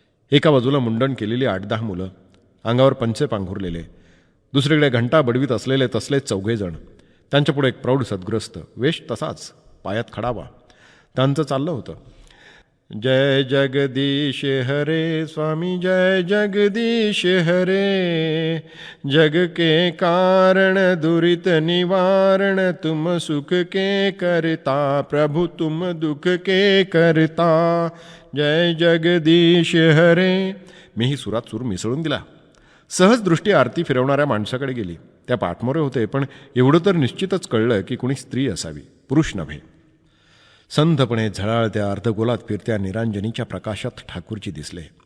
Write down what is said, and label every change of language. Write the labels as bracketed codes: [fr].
[mr] एका बाजूला मुंडण केलेली 8-10 मुलं, अंगावर पंचे पांघुरलेले. दुसरीकडे घंटा बडवीत असलेले तसलेच 4 जण. त्यांच्यापुढे एक प्रौढ सद्ग्रस्त, वेश तसाच, पायात खडावा. त्यांचं चाललं होतं, [hi] जय जगदीश हरे स्वामी, जय जगदीश हरे. जग के कारण दुरित निवारण, तुम सुख के करता, प्रभु तुम दुख के करता. जय जगदीश हरे. [mr] मीही सुरात सूर मिसळून दिला. सहज दृष्टी आरती फिरवणाऱ्या माणसाकडे गेली. त्या पाठमोरे होते, पण एवढं तर निश्चितच कळलं की कुणी स्त्री असावी, पुरुष नव्हे. संथपणे झळाळत्या अर्धगोलात फिरत्या निरांजनीच्या प्रकाशात ठाकूरजी दिसले.